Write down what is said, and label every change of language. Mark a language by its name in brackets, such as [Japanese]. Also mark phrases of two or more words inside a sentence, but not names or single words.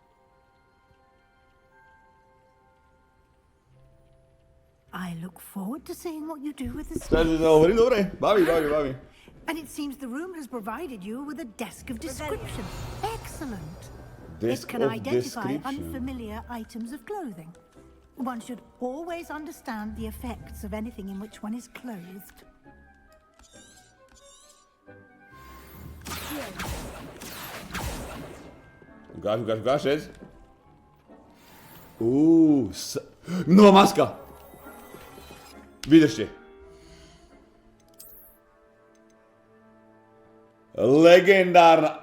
[English] I look forward to seeing what you do with the [Slovak] Takže [English] space. [Slovak] to hovorí dobre, baví. [English] And it seems the room has provided you with a desk of description. Excellent. Desk It can of identify description. unfamiliar items of clothing. One should always understand the effects of anything in which one is clothed. [Slovak] Ukáž, šec. Nová maska. Vydržte. Legendárna.